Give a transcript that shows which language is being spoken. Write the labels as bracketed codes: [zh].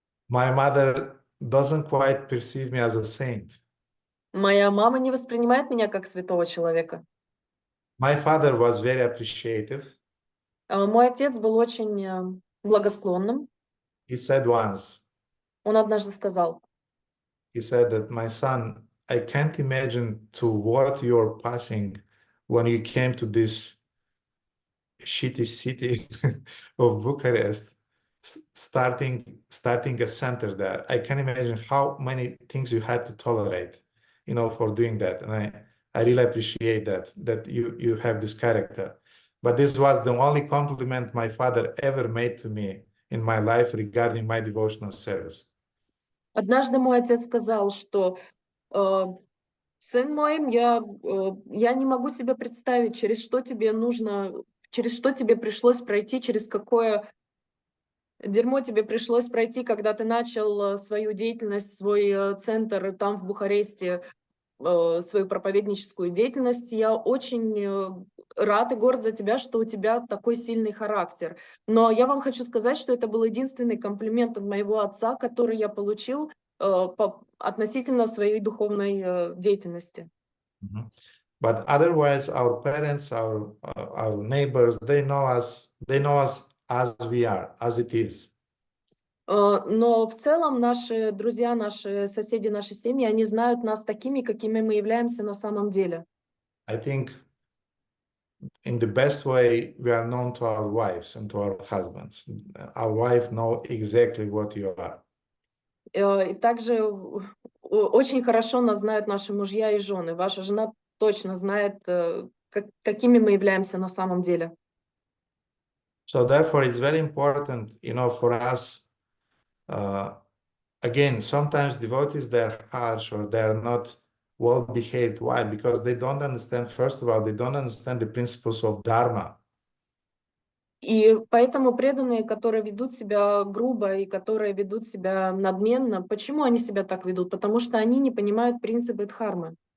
[en] My mother doesn't quite perceive me as a saint. [ru] Моя мама не воспринимает меня как святого человека. [en] My father was very appreciative. [ru] Мой отец был очень благосклонным. [en] He said once, [ru] Он однажды сказал: [en] he said that, my son, I can't imagine to what you're passing when you came to this shitty city of Bucharest, starting a center there. I can't imagine how many things you had to tolerate, for doing that. And I really appreciate that you have this character. But this was the only compliment my father ever made to me in my life regarding my devotional service. [ru] Однажды мой отец сказал, что сын мой, я не могу себе представить, через что тебе нужно, через что тебе пришлось пройти, через какое дерьмо тебе пришлось пройти, когда ты начал свою деятельность, свой центр там в Бухаресте, свою проповедническую деятельность. Я очень рад и горд за тебя, что у тебя такой сильный характер. Но я вам хочу сказать, что это был единственный комплимент от моего отца, который я получил относительно своей духовной деятельности. [en] But otherwise, our parents, our neighbors, they know us as we are, as it is. [ru] Но в целом наши друзья, наши соседи, наши семьи, они знают нас такими, какими мы являемся на самом деле. [en] I think in the best way we are known to our wives and to our husbands. Our wife know exactly what you are. [ru] И также очень хорошо нас знают наши мужья и жены. Ваша жена точно знает, какими мы являемся на самом деле. [en] So therefore, it's very important, for us. Again, sometimes devotees, they're harsh or they're not well behaved. Why? Because they don't understand, first of all, they don't understand the principles of Dharma. [ru] И поэтому преданные, которые ведут себя грубо и которые ведут себя надменно, почему они себя так ведут? Потому что они не понимают принципы дхармы.